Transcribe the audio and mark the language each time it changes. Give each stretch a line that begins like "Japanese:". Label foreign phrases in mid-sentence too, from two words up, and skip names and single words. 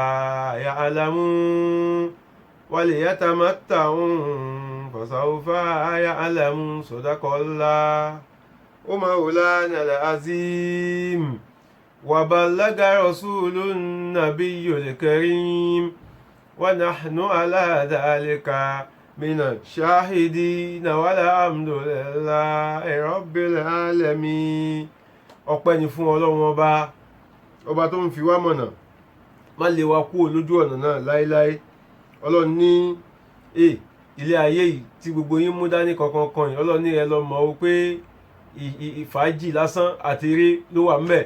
Arabic: يعلمون صدق الله ومولانا العظيم وبلغ رسول النبي الكريم ونحن على ذلك من الشاهدين والحمد لله رب العالمين.
Yoruba: ọpẹ́ ni fún Ọlọ́run ọba tó ń fi wá mọ̀nà, má lè wa kúrò lójú ọ̀nà náà láéláé. Ọlọ́run ní ilé ayé yìí tí gbogbo yín mú dání kankan kan yìí, Ọlọ́run ní ẹ lọ mọ̀ ó pé ìfàájì lásán àti eré ló wà ńbẹ̀.